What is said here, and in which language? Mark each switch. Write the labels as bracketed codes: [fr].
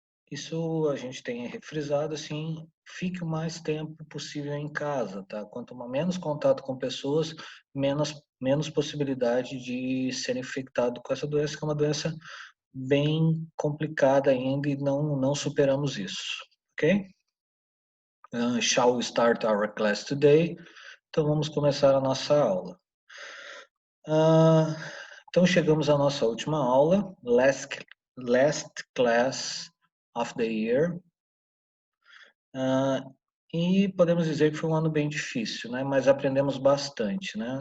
[pt] Isso a gente tem refrisado, assim, fique o mais tempo possível em casa, tá? Quanto menos contato com pessoas, menos possibilidade de ser infectado com essa doença, que é uma doença bem complicada ainda e não superamos isso, ok? [en] Shall we start our class today? [pt] Então vamos começar a nossa aula. Então chegamos à nossa última aula, [en] last class of the year. [pt] E podemos dizer que foi um ano bem difícil, né? Mas aprendemos bastante, né?